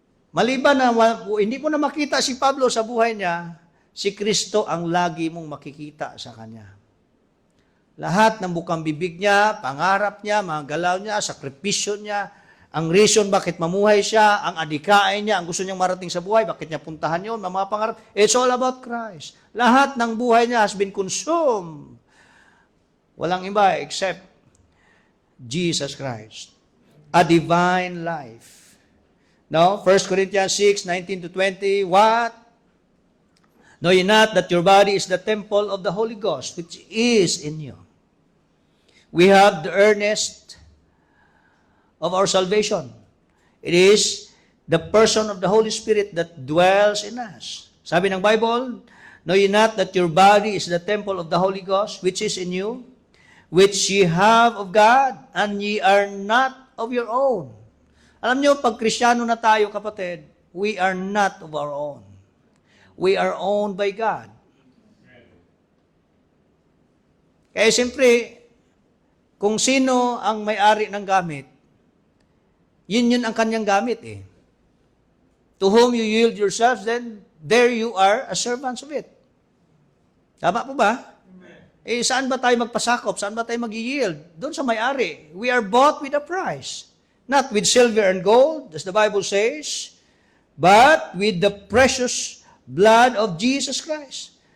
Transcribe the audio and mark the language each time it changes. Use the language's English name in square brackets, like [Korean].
[Filipino] Maliban na hindi mo na makita si Pablo sa buhay niya, si Kristo ang lagi mong makikita sa kanya. Lahat ng bukang bibig niya, pangarap niya, mga galaw niya, sakripisyo niya, ang reason bakit mamuhay siya, ang adikain niya, ang gusto niyang marating sa buhay, bakit niya puntahan yun, mga pangarap, [English] it's all about Christ. [Filipino] Lahat ng buhay niya [English] has been consumed. [Filipino] Walang iba except Jesus Christ. [English] A divine life. Now, 1 Corinthians 6:19-20, what? Know ye not that your body is the temple of the Holy Ghost, which is in you? We have the earnest of our salvation. It is the person of the Holy Spirit that dwells in us. [Filipino] Sabi ng Bible, [English] know ye not that your body is the temple of the Holy Ghost, which is in you, which ye have of God, and ye are not of your own. [Filipino] Alam nyo, pag Kristiyano na tayo, kapatid, [English] we are not of our own. We are owned by God. [Filipino] Kaya siyempre, kung sino ang may-ari ng gamit, yun ang kanyang gamit eh. [English] To whom you yield yourselves, then there you are as servants of it. [Filipino] Tama po ba? Eh, saan ba tayo magpasakop? Saan ba tayo mag-yield? Doon sa may-ari. [English] We are bought with a price. Not with silver and gold, as the Bible says, but with the precious blood of Jesus Christ.